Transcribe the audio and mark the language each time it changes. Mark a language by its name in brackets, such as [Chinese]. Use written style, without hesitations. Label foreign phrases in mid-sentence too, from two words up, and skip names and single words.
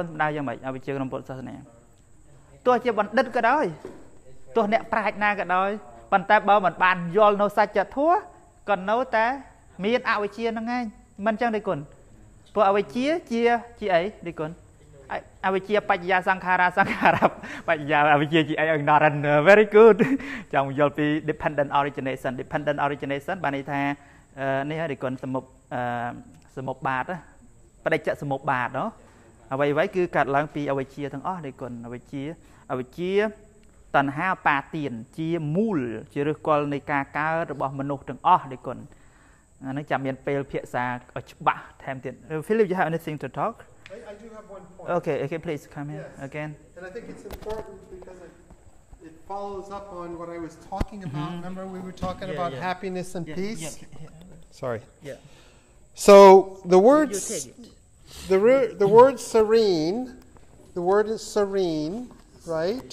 [Khmer] សំដៅយ៉ាងម៉េចអវិជ្ជាក្នុងពុទ្ធសាសនាទោះជាបណ្ឌិតក៏ដោយទោះអ្នកប្រាជ្ញណាក៏ដោយប៉ុន្តែបើមិនបានយល់នៅសច្ចធម៌ក៏នៅតែមានអ វិជ្ជាហ្នឹងឯងមិនអញ្ចឹងទីគុណព្រោះអវិជ្ជាជាអីទីគុណអវិជ្ជាបច្ចយាសង្ខារាបច្ចយាអ វិជ្ជាជាអី [English] ignorant very good [Khmer] ចង់យល់ពី [English] dependent origination [Khmer] បានន័យថានេះហើយទីគុណសមុបបាទបដិច្ចសមុបបាទអ្វីគឺកាត់ឡើងពីអវិជ្ជាទាំងអស់ទីគុណអវិជ្ជាតណ្ហាបាទានជាមូលជាឫសគល់នៃការកើតរបស់មនុស្សទាំងអស់ទីគុណអានេះចាំមានពេលភាសាឲ្យច្បាស់ថែមទៀត [English] Philip, you have anything to talk? I do have one point. Okay, please come here again. And I think it's important because it follows up on what I was talking about. Remember we were talking about happiness and peace? Sorry. Yeah. So the word the word serene, the word is serene, right?